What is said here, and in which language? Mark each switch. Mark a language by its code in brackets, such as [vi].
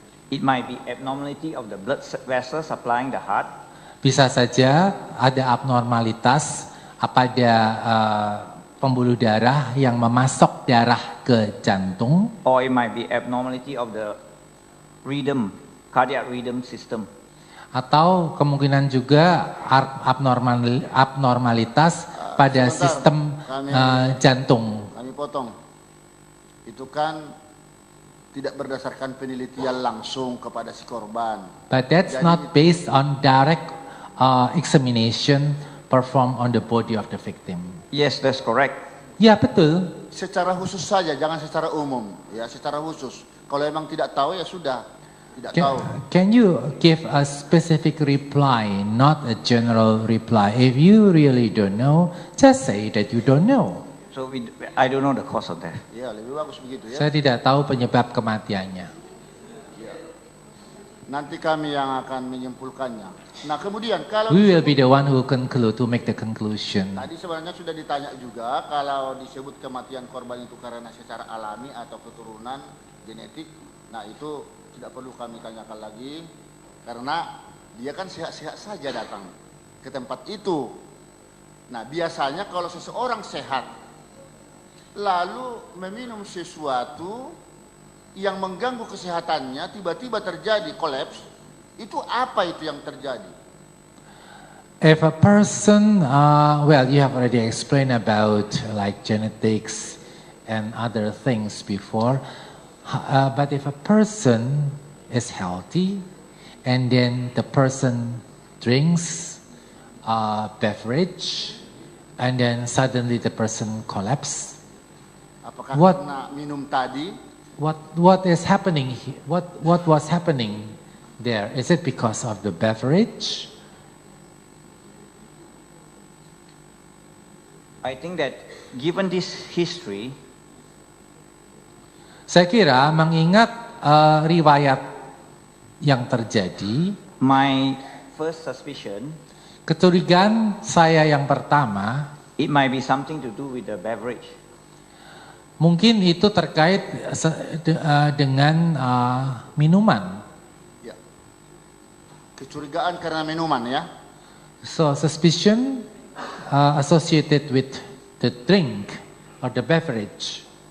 [en] It might be abnormality of the blood vessel supplying the heart, [id] Bisa saja ada abnormalitas pada pembuluh darah yang memasok darah ke jantung, [en] or it might be abnormality of the rhythm, cardiac rhythm system. [id] atau kemungkinan juga abnormalitas pada Sebentar, sistem jantung. Kami potong. Itu kan tidak berdasarkan penelitian langsung kepada si korban. [en] But that's [id] Jadi [en] not based on direct examination performed on the body of the victim. Yes, that's correct. [id] Ya betul. Secara khusus saja, jangan secara umum. Ya, secara khusus. Kalau emang tidak tahu ya sudah. Tidak tahu. [en] Can you give a specific reply, not a general reply? If you really don't know, just say that you don't know. So I don't know the cause of death. [id] Ya, lebih bagus begitu ya. Saya tidak tahu penyebab kematiannya. Nanti kami yang akan menyimpulkannya. Nah, kemudian kalau [en] We will be the one who conclude, to make the conclusion. [id] tadi sebenarnya sudah ditanya juga kalau disebut kematian korban itu karena secara alami atau keturunan genetik. Nah, itu tidak perlu kami tanyakan lagi karena dia kan sehat-sehat saja datang ke tempat itu. Nah, biasanya kalau seseorang sehat lalu meminum sesuatu yang mengganggu kesehatannya, tiba-tiba terjadi kolaps, itu apa itu yang terjadi? [en] If a person, well, you have already explained about like genetics and other things before, but if a person is healthy and then the person drinks a beverage and then suddenly the person collapses, [id] Apakah [en] What? [id] karena minum tadi? [en] what is happening? What was happening there? Is it because of the beverage? I think that given this history, [id] Saya kira mengingat riwayat yang terjadi, [en] my first suspicion, [id] kecurigaan saya yang pertama, [en] it might be something to do with the beverage. [id] mungkin itu terkait dengan minuman. Ya. Kecurigaan karena minuman ya. [en] So suspicion associated with the drink or the beverage.